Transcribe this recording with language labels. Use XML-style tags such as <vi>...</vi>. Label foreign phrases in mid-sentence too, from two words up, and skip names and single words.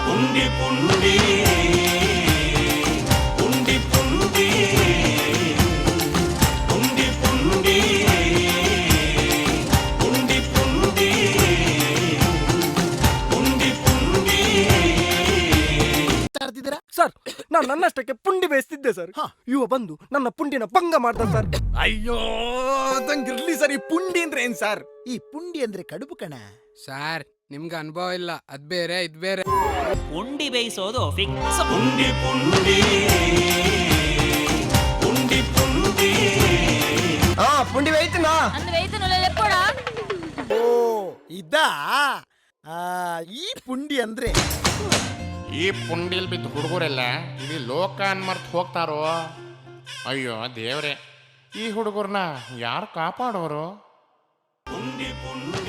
<kn>ಪುಂಡಿ ಪುಂಡಿ ಪುಂಡಿ ಪುಂಡಿ ಪುಂಡಿ ಪುಂಡಿ ಪುಂಡಿ ಪುಂಡಿ ಪುಂಡಿ ಪುಂಡಿ. ಸರ್, ನಾನು ನನ್ನಷ್ಟಕ್ಕೆ ಪುಂಡಿ ಬೇಯಿಸ್ತಿದ್ದೆ ಸರ್. ಇವ ಬಂದು ನನ್ನ ಪುಂಡಿನ ಭಂಗ ಮಾಡ್ದ ಸರ್. ಅಯ್ಯೋ ಅದಂಗಿರ್ಲಿ ಸರ್. ಈ ಪುಂಡಿ ಅಂದ್ರೆ ಏನ್ ಸರ್? ಈ ಪುಂಡಿ ಅಂದ್ರೆ ಕಡುಬು ಕಣ. ಸಾರ್ ನಿಮ್ಗೆ ಅನುಭವ ಇಲ್ಲ, ಅದ್ ಬೇರೆ ಇದ್ ಬೇರೆ. ಉಂಡಿ ಬೇಯಿಸೋದು ಫಿಕ್ಸ್. ಪುಂಡಿ ಪುಂಡಿ ಪುಂಡಿ ಪುಂಡಿ. ಪುಂಡಿ ಬೇಯ್ತನಾ?</kn> <tcy>ಅಂದು ವೇತನಲ್ಲ ಲೆಪ್ಪೋಡ</tcy> <kn>ಓ ಇದಾ ಈ ಪುಂಡಿ ಅಂದ್ರೆ ಈ ಪುಂಡಿಲ್ ಬಿದ್ದ ಹುಡುಗರೆಲ್ಲ ಇಲ್ಲಿ ಲೋಕ ಅನ್ಮರ್ತ್ ಹೋಗ್ತಾರೋ. ಅಯ್ಯೋ ದೇವ್ರೆ, ಈ ಹುಡುಗರ್ನ ಯಾರು ಕಾಪಾಡೋರು? ಪುಂಡಿ ಪುಂಡಿ</kn>